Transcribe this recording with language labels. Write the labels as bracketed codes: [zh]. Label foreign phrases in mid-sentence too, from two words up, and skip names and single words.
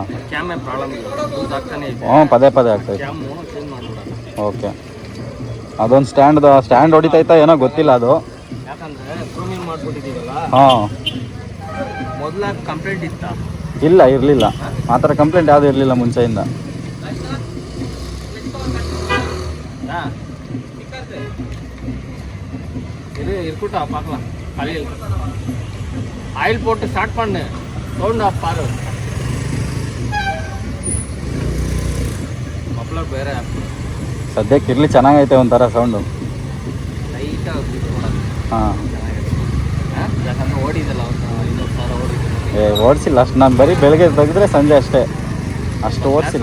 [en] cam problem [kn] ಇದೆ. ಪದೇ ಪದೇ ಆಗ್ತೈತೆ. [en] cam change [kn] ಮಾಡ್ಬಿಡೋಣ. ಓಕೆ, ಅದೊಂದು ಸ್ಟ್ಯಾಂಡ್ ಹೊಡಿತೈತಾ ಏನೋ ಗೊತ್ತಿಲ್ಲ ಅದು. ಯಾಕಂದ್ರೆ ಪ್ರೂಮಿಂಗ್ ಮಾಡ್ಬಿಟ್ಟಿದ್ದೀವಲ್ಲ. ಹಾಂ, ಮೊದಲಾಗ ಕಂಪ್ಲೇಂಟ್ ಇತ್ತಾ? ಇಲ್ಲ, ಇರಲಿಲ್ಲ. ಆ ಥರ ಕಂಪ್ಲೇಂಟ್ ಯಾವುದು ಇರಲಿಲ್ಲ ಮುಂಚೆಯಿಂದ. [ta] இருக்கட்டும் பார்க்கலாம். காலையில் ஆயில் போட்டு ஸ்டார்ட் பண்ணு, [en] sound off [ta] பாரு. [kn] ಮಫ್ಲರ್ ಬೇರೆ ಸದ್ಯಕ್ಕೆ ಇರಲಿ, ಚೆನ್ನಾಗೈತೆ ಒಂಥರ ಸೌಂಡು. ಲೈಟಾಗಿ ಹಾಂ, ಯಾಕಂದ್ರೆ ಓಡಿಸಿಲ್ಲ ಅಷ್ಟು, ನಾನು ಬರೀ ಬೆಳಗ್ಗೆ ತೆಗೆದ್ರೆ ಸಂಜೆ ಅಷ್ಟೇ, ಅಷ್ಟು ಓಡಿಸಿಲ್ಲ.